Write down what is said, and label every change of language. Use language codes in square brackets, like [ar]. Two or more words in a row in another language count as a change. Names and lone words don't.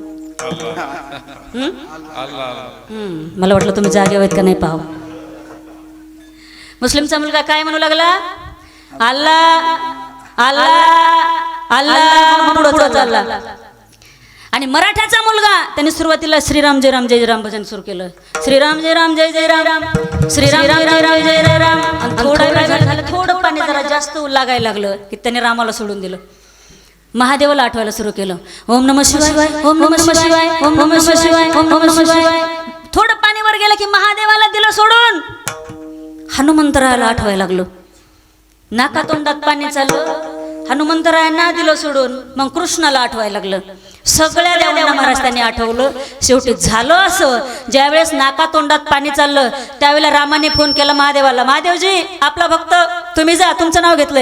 [mr] मला वाटलं तुम्ही जागे आहेत का नाही पाहावं. मुस्लिमचा मुलगा काय म्हणू लागला? अल्लाह अल्लाह अल्लाह पुढं चालला. आणि मराठ्याचा मुलगा त्याने सुरुवातीला श्रीराम जय राम जय राम भजन सुरू केलं. श्रीराम जय राम जय जय राम, श्रीराम जय राम जय जय राम. थोडं पाणी जरा जास्त लागायला लागलं की त्याने रामाला सोडून दिलं, महादेवाला आठवायला सुरू केलं. [sa] ओम नमः शिवाय, ओम नमः शिवाय, ओम नमः शिवाय, ओम नमः शिवाय. [mr] थोडं पाणी वर गेलं की महादेवाला दिलं सोडून, हनुमंतरायाला आठवायला लागलो. नाका तोंडात पाणी चाललं, हनुमंतरायांना दिलं सोडून, मग कृष्णाला आठवायला लागलं. सगळ्या देवांना महाराज त्यांनी आठवलं. शेवटी झालं असं, ज्यावेळेस नाका तोंडात पाणी चाललं त्यावेळेला रामाने फोन केला महादेवाला, महादेवजी आपला भक्त तुम्ही जा, तुमचं नाव घेतलंय.